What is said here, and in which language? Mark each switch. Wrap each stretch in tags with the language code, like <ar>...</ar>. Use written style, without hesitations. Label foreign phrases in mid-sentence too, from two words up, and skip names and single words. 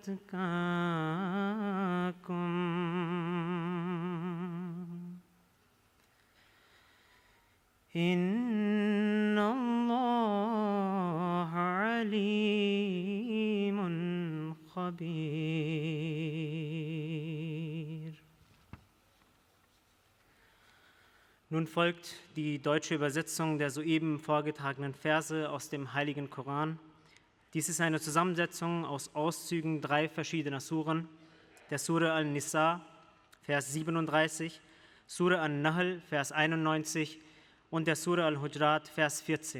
<ar>أتقاكم إن الله عليم خبير.</ar> <de>Nun folgt die deutsche Übersetzung der soeben vorgetragenen Verse aus dem Heiligen Koran. Dies ist eine Zusammensetzung aus Auszügen 3 verschiedener Suren, der Sure An-Nisa, Vers 37, Sure An-Nahl, Vers 91 und der Sure Al-Hujurat, Vers 14.</de>